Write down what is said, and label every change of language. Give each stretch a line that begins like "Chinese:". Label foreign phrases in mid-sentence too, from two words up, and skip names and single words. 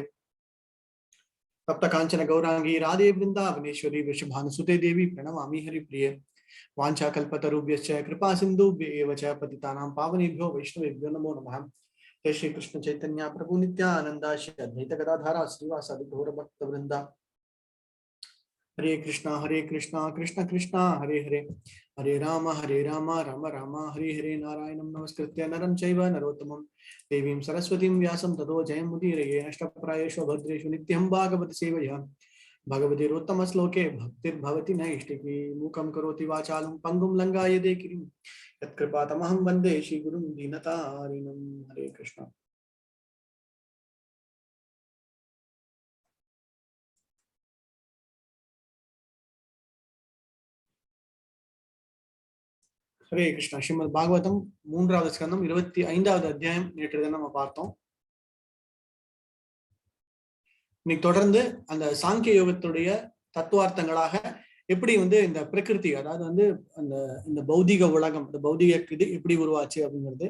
Sanskrit: तप्त कांचन गौरांगी राधे वृंदावनेश्वरी वृषभानुसुते देवी प्रणमामि हरिप्रिये। वाञ्छाकल्पतरुभ्यश्च कृपा सिन्धुभ्येव च पतितानां पावनेभ्यो वैष्णवेभ्यो नमो नमः। जय श्री कृष्ण चैतन्य प्रभु नित्यानंद श्री अद्वैत गदाधर श्रीवासादि गौर भक्त वृंदा। हरे कृष्णा कृष्ण कृष्णा हरे हरे, हरे राम राम राम हरे हरे। नारायणं नमस्कृत्य नरं चैव नरोत्तमं देवीं सरस्वतीं व्यासं ततो जयमुदीरये। अष्टप्रायेषु भद्रेषु नित्यं भागवत सेवया भगवतीरोत्तम श्लोके भक्तिर्भवति नैष्टिकी। मूकं करोति वाचालं पंगुं लंघायते गिरिं यत्कृपातमहं वन्दे श्रीगुरुं दीनतारिणं। हरे कृष्ण। हरे कृष्ण।
Tamil: श्रीमद् भागवतम மூன்றாவது ஸ்கந்தம் 25வது அத்தியாயம் நேற்று தான் நம்ம பார்த்தோம். இன்னைக்கு தொடர்ந்து அந்த சாங்கிய யோகத்துடைய தத்துவார்த்தங்களாக எப்படி இந்த பிரகிருதி, அதாவது அந்த இந்த பௌதிக உலகம், இந்த பௌதிக இது எப்படி உருவாச்சு அப்படிங்கிறது.